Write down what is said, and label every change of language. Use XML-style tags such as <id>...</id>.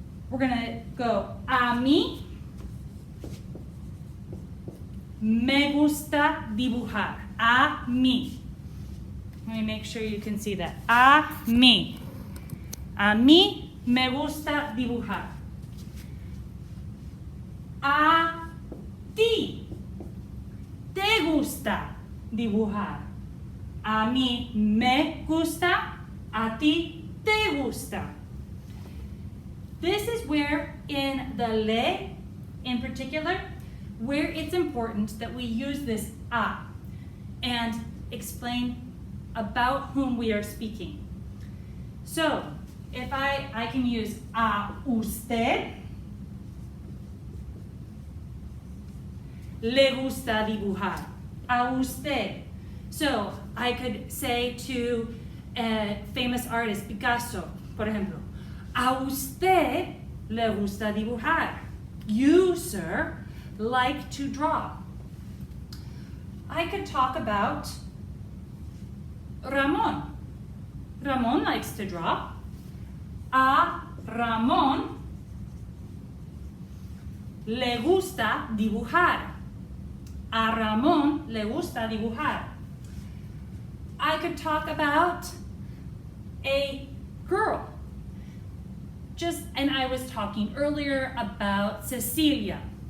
<en>We're going to go</en> <es>a mí me gusta dibujar. A mí.</es> <en>Let me make sure you can see that.</en> <es>A mí. A mí me gusta dibujar. A ti te gusta dibujar. A mí me gusta, a ti te gusta.</es> <en>This is where in the le, in particular, where it's important that we use this a and explain about whom we are speaking. So, if I can use</en> <es>a usted, le gusta dibujar. A usted.</es> <en>So, I could say to a famous artist, Picasso,</en> <es>por ejemplo, a usted le gusta dibujar.</es> <en>You, sir, like to draw. I could talk about Ramon. Ramon likes to draw.</en> <es>A Ramon le gusta dibujar. A Ramon le gusta dibujar.</es> <en>I could talk about a girl. and I was talking earlier about Cecilia.</en>